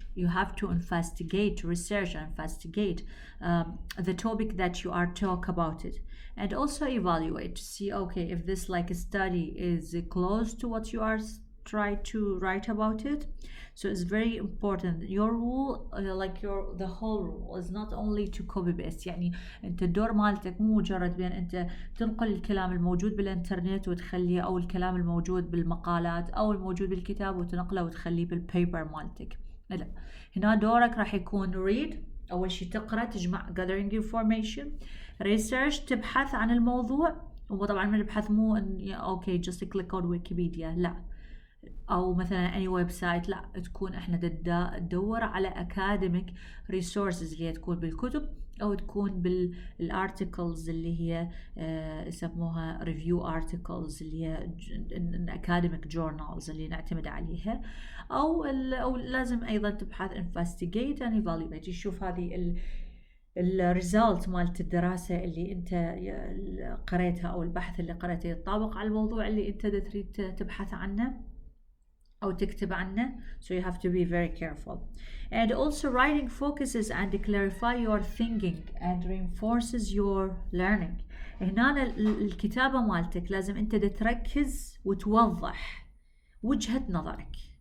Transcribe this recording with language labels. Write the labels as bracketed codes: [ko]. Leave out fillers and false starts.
[en] You have to investigate, research and investigate the topic that you are talk about it, and also evaluate to see, okay, if this like a study is close to what you are try to write about it. So it's very important. Your rule, like the whole rule is not only to copy paste. [ar] يعني انت الدور مالتك مو مجرد بين انت تنقل الكلام الموجود بالانترنت وتخليه، او الكلام الموجود بالمقالات او الموجود بالكتاب وتنقله وتخليه بالبيبر مالتك. لا، هنا دورك راح يكون read، اول شيء تقرا، تجمع [en] gathering information، [ar] research، تبحث عن الموضوع. وطبعا من البحث مو ان اوكي [en] just click on [ar] ويكيبيديا، لا، او مثلا اي ويب سايت، لا، تكون احنا تدور على [en] academic resources [ar] اللي هي تكون بالكتب، او تكون بالارتكلز اللي هي يسموها [en] review articles [ar] اللي هي [en] academic journals [ar] اللي نعتمد عليها، او لازم ايضا تبحث [en] investigate and evaluate، [ar] يشوف هذه الريزالت مالت الدراسة اللي انت قريتها، او البحث اللي قريته يتطابق على الموضوع اللي انت تريد تبحث عنه أو تكتب عنه. [en] So you have to be very careful. And also writing focuses and clarify your thinking and reinforces your learning. [ar] هنا الكتابة مالتك لازم أنت تركز وتوضح وجهة نظرك.